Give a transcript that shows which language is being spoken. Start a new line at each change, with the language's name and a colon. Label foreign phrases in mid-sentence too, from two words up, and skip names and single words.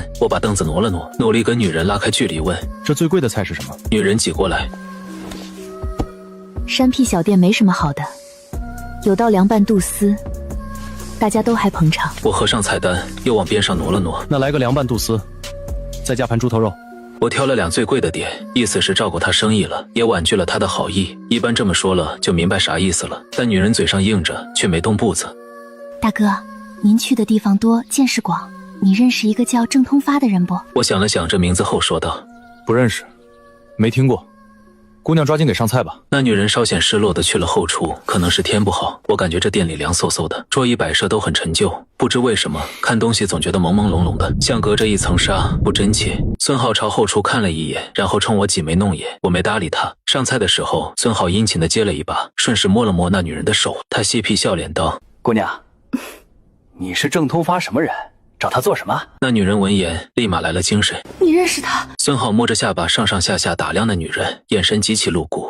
Chinese: 我把凳子挪了挪，努力跟女人拉開距離問： 這最貴的菜是什麼？女人擠過來。山僻小店沒什麼好的，有道涼拌肚絲，大家都還捧場。我合上菜單，又往邊上挪了挪。那來個涼拌肚絲，再加盤豬頭肉。我挑了2最貴的點，意思是照顧她生意了，也婉拒了她的好意。一般這麼說了就明白啥意思了，但女人嘴上應着，卻沒動步子。大哥，您去的地方多，見識廣，你認識一個叫鄭通發的人不？我想了想這名字後說道： 不認識，沒聽過。姑娘抓緊給上菜吧。那女人稍顯失落的去了後廚，可能是天不好，我感覺這店裡涼颼颼的，桌椅擺設都很陳舊，不知為什麼看東西總覺得朦朦朧朧的，像隔着一層紗，不真切。孫浩朝後廚看了一眼，然後衝我擠眉弄眼，我沒搭理他。上菜的時候，孫浩殷勤的接了一把，順勢摸了摸那女人的手，他嬉皮笑臉道： 姑娘，你是鄭通發什麼人？找他做什麼？那女人聞言立馬來了精神。你認識他？孫浩摸着下巴上上下下打量那女人，眼神極其露骨。